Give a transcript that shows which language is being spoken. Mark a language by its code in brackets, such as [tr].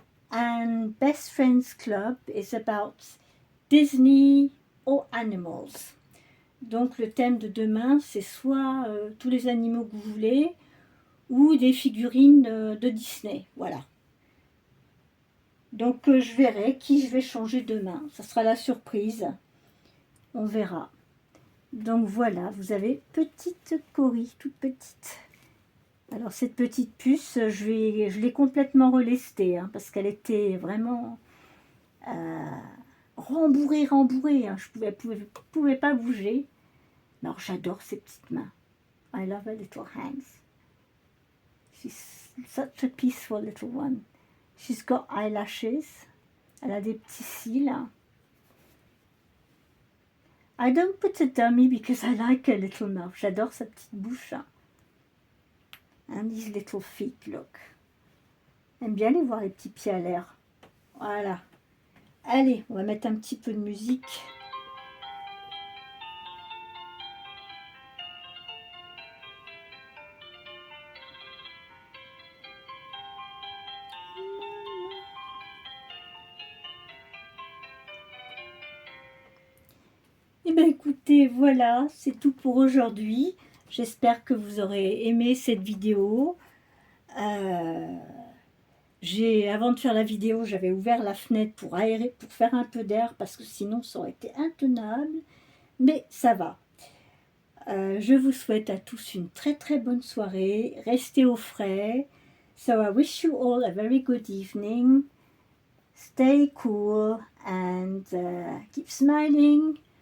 [en] And Best Friends Club is about Disney or animals. [fr] Donc le thème de demain, c'est soit tous les animaux que vous voulez, ou des figurines de Disney. Voilà. Donc je verrai qui je vais changer demain. Ça sera la surprise. On verra. Donc voilà, vous avez petite Cory, toute petite. Alors cette petite puce, je l'ai complètement relestée, hein, parce qu'elle était vraiment rembourrée. Hein. Je pouvais pas bouger. Alors j'adore ses petites mains. [en] I love her little hands. She's such a peaceful little one. She's got eyelashes. [fr] Elle a des petits cils. [en] I don't put a dummy because I like her little mouth. [fr] J'adore sa petite bouche. [en] And these little feet, look. [fr] J'aime bien les voir les petits pieds à l'air. Voilà. Allez, on va mettre un petit peu de musique. Eh bien écoutez, voilà, c'est tout pour aujourd'hui. J'espère que vous aurez aimé cette vidéo. Avant de faire la vidéo, j'avais ouvert la fenêtre pour aérer, pour faire un peu d'air, parce que sinon ça aurait été intenable. Mais ça va. Je vous souhaite à tous une très très bonne soirée. Restez au frais. [en] So I wish you all a very good evening. Stay cool and keep smiling.